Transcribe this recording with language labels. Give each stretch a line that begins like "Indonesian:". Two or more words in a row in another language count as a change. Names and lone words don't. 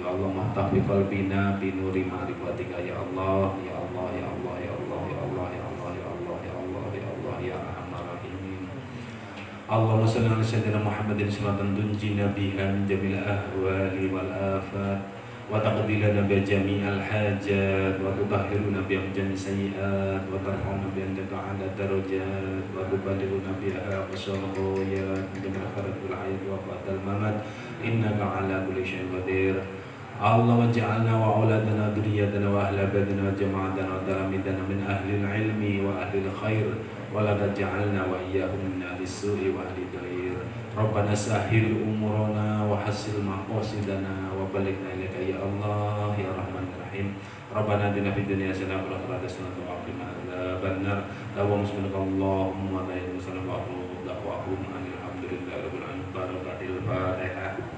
Arabic: اللهم تحفي قلبنا بنور معرفتك يا الله يا الله يا الله يا الله يا الله يا الله يا الله يا الله يا الله يا أرحم الراحمين. اللهم صل على سيدنا محمد صلاة تنجينا بها من جميع الأهوال والآفات وتقضي لنا بجميع الحاجات وتطهرنا بجميع السيئات وترحمنا بتعالي الدرجات وتبلغنا بها أقصى الغايات من آخرة الحياة وبعد الممات إنك على كل شيء قدير. الله واجعلنا وأولادنا وذرياتنا وأهل بدنا وجماعتنا وتلامذتنا من أهل العلم وأهل الخير ولا تجعلنا وإياهم من أهل السوء وأهل الضير. ربنا سهل أمورنا وحصل مقاصدنا وبلغنا إليك يا الله يا رحمن الرحيم. ربنا آتنا في الدنيا حسنة وفي الآخرة حسنة وقنا عذاب النار. اللهم لا إله إلا أنت وأقول الحمد لله رب العالمين. بركة الفاتحة.